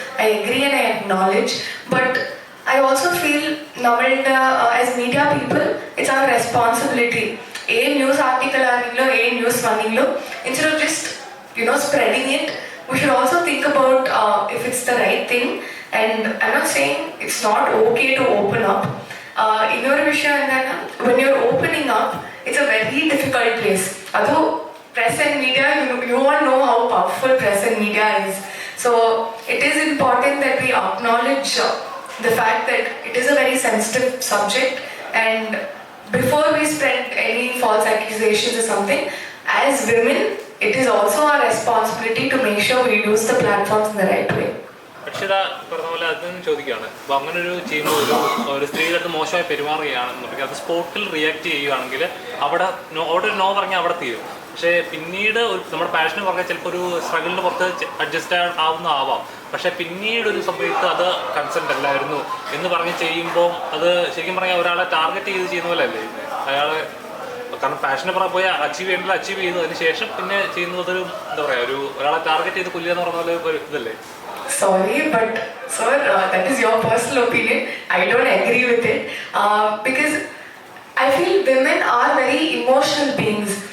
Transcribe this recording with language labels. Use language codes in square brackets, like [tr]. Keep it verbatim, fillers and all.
[en] I agree and I acknowledge but I also feel [ml] നമ്മളുടെ [en] As media people it's our responsibility. A news article [ml] ആണെങ്കിലോ ഏ news വന്നെങ്കിലോ [en] Instead of just you know spreading it we should also think about uh, if it's the right thing and I'm not saying it's not okay to open up. Uh, in your [ml] vishaya endana, [en] when you're opening up, it's a very difficult place. Although press and media, you, you all know how powerful press and media is. So it is important that we acknowledge uh, the fact that it is a very sensitive subject and before we spread any false accusations or something, as women, it is also our responsibility to make sure we use the platforms in the right way. [ml] പക്ഷേ ഇതാ പറഞ്ഞ പോലെ അതിന് ചോദിക്കുകയാണ്, അപ്പോൾ അങ്ങനെ ഒരു ചെയ്യുമ്പോൾ ഒരു ഒരു സ്ത്രീയുടെ അടുത്ത് മോശമായി പെരുമാറുകയാണെന്നുണ്ടെങ്കിൽ അത് സ്പോട്ടിൽ റിയാക്ട് ചെയ്യുകയാണെങ്കിൽ അവിടെ നോ അവിടെ നോ പറഞ്ഞാൽ അവിടെ തീരും. പക്ഷേ പിന്നീട് ഒരു നമ്മുടെ പാഷന് പറഞ്ഞാൽ ചിലപ്പോൾ ഒരു സ്ട്രഗിളിന് പുറത്ത് അഡ്ജസ്റ്റ് ആവുന്ന ആവാം. പക്ഷേ പിന്നീട് ഒരു സമയത്ത് അത് കൺസെൻ്റ് അല്ലായിരുന്നു എന്ന് പറഞ്ഞ് ചെയ്യുമ്പോൾ അത് ശരിക്കും പറഞ്ഞാൽ ഒരാളെ ടാർഗറ്റ് ചെയ്ത് ചെയ്യുന്ന പോലെ അല്ലേ അയാളെ. കാരണം പാഷനെ പറഞ്ഞാൽ പോയാൽ അച്ചീവ് ചെയ്യേണ്ടത് അച്ചീവ് ചെയ്തു, അതിനുശേഷം പിന്നെ ചെയ്യുന്നത് ഒരു എന്താ പറയുക ഒരു ഒരാളെ ടാർഗറ്റ് ചെയ്ത് കൊല്ലുക എന്ന് പറഞ്ഞ പോലെ ഇതല്ലേ. [en] Sorry but sir, uh, that is your personal opinion. I don't agree with it uh, because I feel women are very emotional beings.